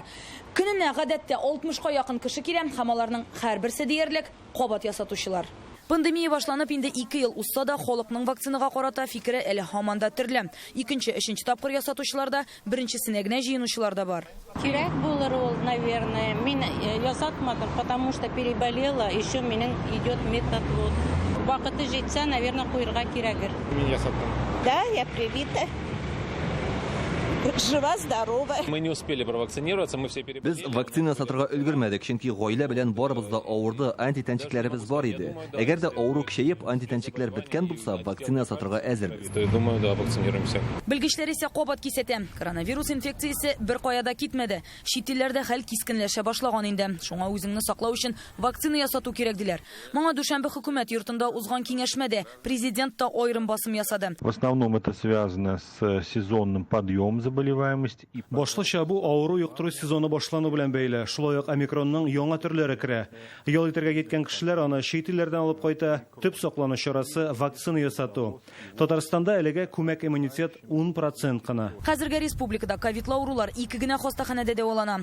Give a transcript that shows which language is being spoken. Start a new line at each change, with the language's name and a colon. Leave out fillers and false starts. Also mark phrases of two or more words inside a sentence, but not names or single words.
Tatar: Көненә гадәттә 60-ка якын кеше килә һәм аларның һәрберсе диярлек кабат ясатучылар. Пандемия башланып инде 2 ел узса да, халыкның вакцинага карата фикере әле һаман да төрле. Икенче, өченче тапкыр ясатучыларда, беренчесенә генә җыенучылар да бар. Кирәк булыр ул, наверное. Мин ясатмадым,
Russian: потому что переболела, еще менен идет метод.
Tatar: Вакыты җитсә, наверное, куярга кирәгер. Мин ясаттым.
Russian: Да, я привита. Жива, здорова. Мы не успели провакцинироваться, мы все переболели.
Tatar: Без вакцина сатырга өлгермәдек, чөнки гаилә белән барыбыз да авырды, антитәнчекләребез бар иде. Әгәр дә авыру көчәеп, антитәнчекләр беткән булса, вакцина сатырга әзербез.
Russian: Думаю, да, вакцинируемся.
Tatar: Белгечләр исә кабат кисәтә. Коронавирус инфекциясе бер каяда китмәде. Чит илләрдә хәл кискенләшә башлаган инде. Шуңа үзеңне саклау өчен вакцина ясату кирәк диләр. Моңа Дүшәмбе хөкүмәт йортында узган киңәшмәдә президент та аерым басым ясады.
Russian: В основном это связано с сезонным подъемом заболеваемости.
Tatar: Башлыча бу авыру йоктыру сезоны башлану белән бәйле. Шулай ук омикронның яңа төрләре керә. Ял итәргә киткән кешеләр аны чит илләрдән алып кайта. Төп саклану чарасы вакцина ясату. Татарстанда әлегә күмәк иммунитет 10% кына. Хәзергә республикада ковид аурулар 2 генә хастаханәдә дәвалана.